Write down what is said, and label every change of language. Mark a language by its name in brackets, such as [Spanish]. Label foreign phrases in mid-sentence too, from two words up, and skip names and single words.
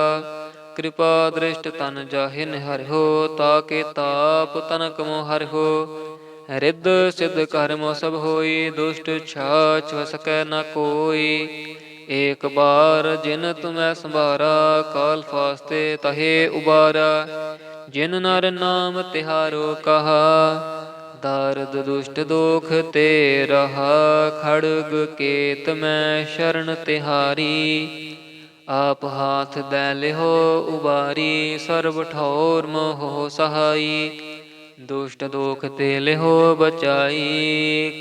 [Braj] कृपा दृष्ट तन जाहि निहरिहो, ताके ताप तनक मोह हरिहो। रिद सिद्ध कर्म सब होई, दुष्ट छाछ सकै न कोई। एक बार जिन तुम्हें संभारा, काल फास्ते तहे उबारा। ਜਿਨ ਨਰ ਨਾਮ ਤਿਹਾਰੋ ਕਹਾ, ਦਰਦ ਦੁਸ਼ਟ ਦੋਖ ਤੇ ਰਹਾ। ਖੜਗ ਕੇਤ ਮੈਂ ਸ਼ਰਨ ਤਿਹਾਰੀ, ਆਪ ਹਾਥ ਦੈ ਲਿਹੋ ਉਬਾਰੀ। ਸਰਬ ਠੌਰ ਮੋਹ ਸਹਾਈ, ਦੁਸ਼ਟ ਦੋਖ ਤੇ ਲਿਹੋ ਬਚਾਈ।